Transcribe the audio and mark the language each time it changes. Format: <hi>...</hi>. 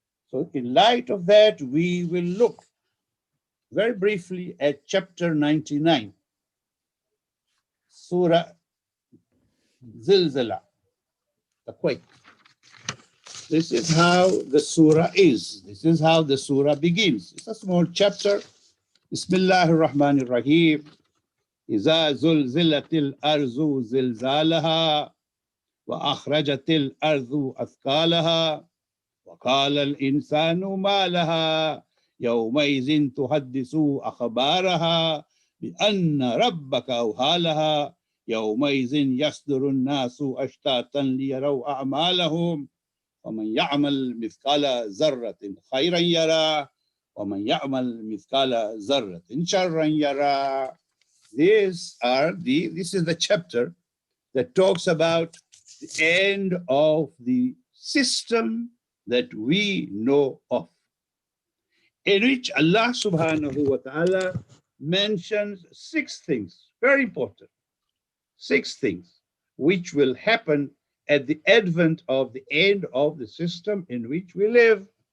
<en>So in light of that, we will look very briefly at chapter 99, Surah Zilzala, the quake. This is how the surah is. This is how the surah begins. It's a small chapter.</en> <ar>Bismillah ar-Rahman ar-Rahim. إذا زلزلت الأرض زلزالها وأخرجت الأرض أثقالها وقال الإنسان ما لها يومئذ تحدث أخبارها بأن ربك أوحى لها يومئذ يصدر الناس أشتاتا ليروا أعمالهم ومن يعمل مثقال ذرة خيرا يرى ومن يعمل مثقال ذرة شرا يرى.</ar> <en>This is the chapter that talks about the end of the system that we know of, in which Allah subhanahu wa ta'ala mentions 6 things, very important, 6 things, which will happen at the advent of the end of the system in which we live.</en>